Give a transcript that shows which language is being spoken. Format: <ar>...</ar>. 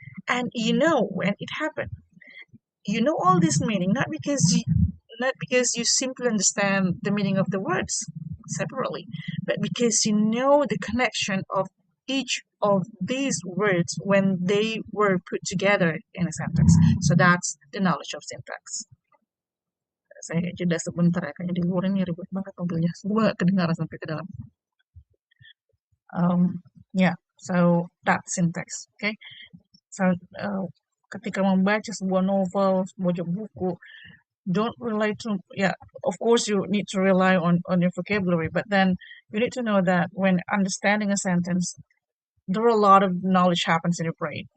<en>And you know when it happened. You know all this meaning not because you simply understand the meaning of the words separately, but because you know the connection of each of these words when they were put together in a sentence. So that's the knowledge of syntax.</en> <id>Saya jeda sebentar ya, kayaknya di luar ini ribet banget mobilnya. Semua kedengaran sampai ke dalam.</id> <en>Yeah, so that's syntax. Okay, so</en> <id>ketika membaca sebuah novel, sebuah buku,</id> <en>don't rely to, yeah, of course you need to rely on your vocabulary, but then you need to know that when understanding a sentence, there are a lot of knowledge happens in your brain.</en>